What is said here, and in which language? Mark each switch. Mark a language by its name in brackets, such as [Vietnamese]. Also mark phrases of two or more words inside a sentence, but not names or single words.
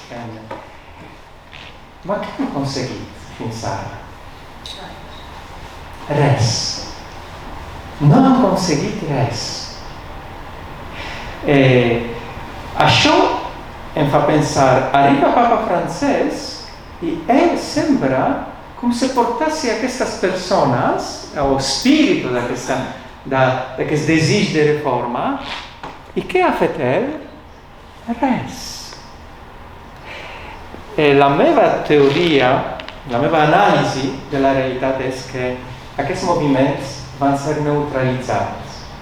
[Catalan] Ma què han aconseguit fins ara? Res. No han aconseguit res. Això em fa pensar, arriba Papa Francesc i ell [Italian] sembra come se portassi a queste persone, o spirito [Catalan] d'aquest desig de reforma, e què ha fet ell? Res. E la meva teoria, la meva analisi de la realitat és que aquests moviments van ser neutralitzats.